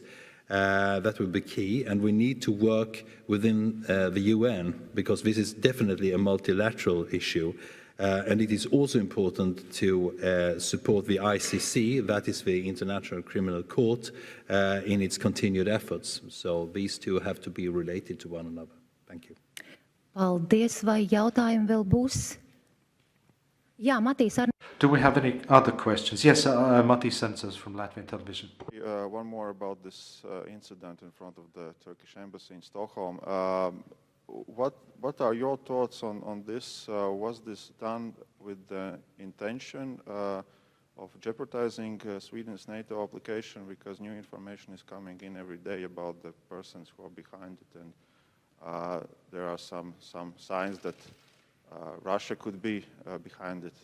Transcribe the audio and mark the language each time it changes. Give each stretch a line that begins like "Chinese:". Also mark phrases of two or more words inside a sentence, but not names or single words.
English: That will be key, and we need to work within the UN, because this is definitely a multilateral issue. And it is also important to support the ICC, that is the International Criminal Court, in its continued efforts. So these two have to be related to one another. Thank you.
Latvian: Paldies, vai jautājumi vēl būs? Jā, Matīs,
English: Do we have any other questions? Yes, Mati Sensos from Latvian television. One more about this incident in front of the Turkish embassy in Stockholm. What are your thoughts on this? Was this done with the intention of jeopardizing Sweden's NATO application, because new information is coming in every day about the persons who are behind it, and there are some signs that Russia could be behind it?